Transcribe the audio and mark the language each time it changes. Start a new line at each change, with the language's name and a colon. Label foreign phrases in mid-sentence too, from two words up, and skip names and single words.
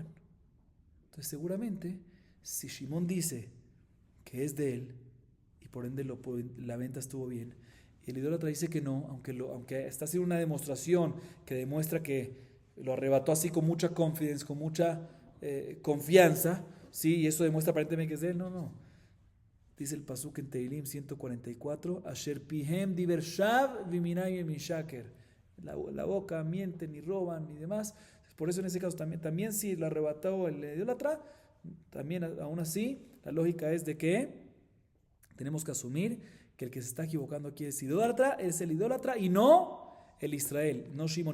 Spanish: Entonces seguramente si Shimón dice que es de él y y por ende la venta estuvo bien. Y el idólatra dice que no, aunque está haciendo una demostración que demuestra que lo arrebató así con mucha confidence, con mucha confianza, ¿sí? Y eso demuestra aparentemente que es de él. No. Dice el pasuk en Teilim 144,
Hebrew: אשר פיהם דבר שוא וימינם שקר.
Spanish: La boca mienten ni roban ni demás. Por eso en ese caso también si lo arrebató el idólatra, también aún así la lógica es de que tenemos que asumir que el que se está equivocando aquí es el idólatra y no el Israel, no Shimon.